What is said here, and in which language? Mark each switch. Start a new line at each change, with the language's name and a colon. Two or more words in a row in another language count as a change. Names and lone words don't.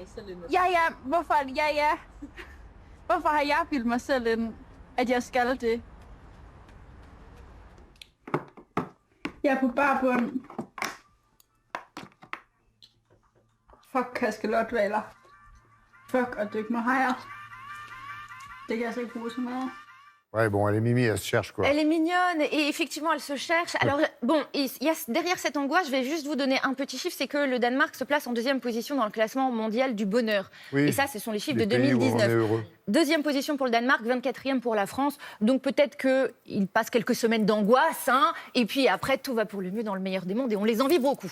Danish: Hvorfor har jeg bildt mig selv ind, at jeg skal det? Jeg er på bar bund. Fuck kaskelotvaler. Fuck at dykke med hajer. Det kan jeg altså ikke bruge så meget.
French: Ouais, bon, elle est Mimi, elle se cherche, quoi. Elle est mignonne et effectivement, elle se cherche. Alors, bon, derrière cette angoisse, je vais juste vous donner un petit chiffre, c'est que le Danemark se place en 2e position dans le classement mondial du bonheur. Oui. Et ça, ce sont les chiffres Les de pays où on est 2019. heureux. 2e position pour le Danemark, 24e pour la France. Donc peut-être qu'il passe quelques semaines d'angoisse, hein, et puis après, tout va pour le mieux dans le meilleur des mondes et on les envie beaucoup.